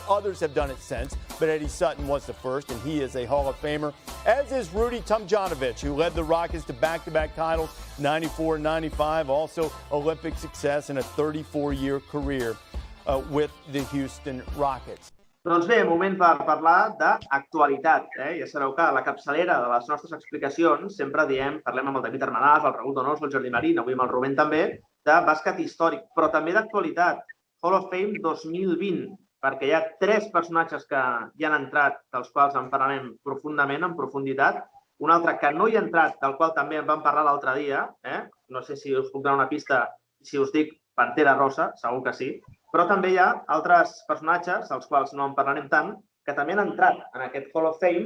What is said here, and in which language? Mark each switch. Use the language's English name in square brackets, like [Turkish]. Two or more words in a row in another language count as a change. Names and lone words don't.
[English] Others have done it since, but Eddie Sutton was the first, and he is a Hall of Famer, as is Rudy Tomjanovich, who led the Rockets to back-to-back titles, 94 and 95, also Olympic success in a 34-year career with the Houston Rockets. [Catalan] Doncs bé, moment per parlar d'actualitat. Ja sabeu que a la capçalera de les nostres explicacions sempre parlem amb el David Armadàs, el Raúl Donoso, el Jordi Marín, avui amb el Rubén també, de bàsquet històric, però també d'actualitat. Hall of Fame 2020, perquè hi ha 3 personatges que hi han entrat, dels quals en parlarem profundament, en profunditat. Un altre que no hi ha entrat, del qual també en vam parlar l'altre dia. No sé si us puc donar una pista, si us dic Pantera Rosa, segur que sí. Però també hi ha altres personatges, dels quals no en parlarem tant, que també han entrat en aquest Hall of Fame.